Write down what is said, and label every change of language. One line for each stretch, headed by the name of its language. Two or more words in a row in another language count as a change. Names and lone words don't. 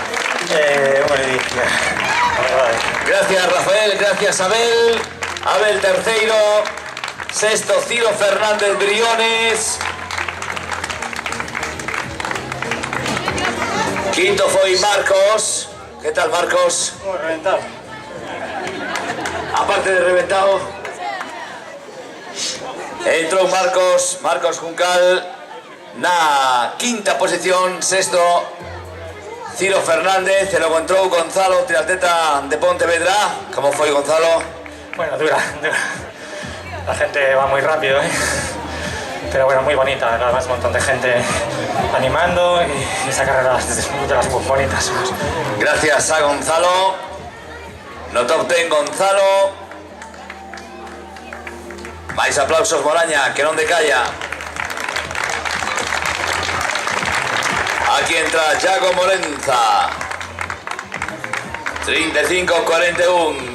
Spanish: Gracias, Rafael. Gracias, Abel. Abel tercero. Sexto, Ciro Fernández Briones. Quinto fue Marcos. ¿Qué tal, Marcos? Reventado. Aparte de reventado.
Galician: Entrou Marcos Juncal na quinta posición, sexto Ciro Fernández, e logo entrou Gonzalo, triatleta de Pontevedra. Como foi, Gonzalo?
Spanish: Bueno, dura. La gente va muy rápido, ¿eh? Pero bueno, muy bonita. Además, un montón de gente animando y esa carrera es de las muy bonitas. Gracias a
Galician: Gonzalo. No top 10 Gonzalo. Máis aplausos, Moraña, que non decalla. Aquí entra Yago Morenza. 35-41.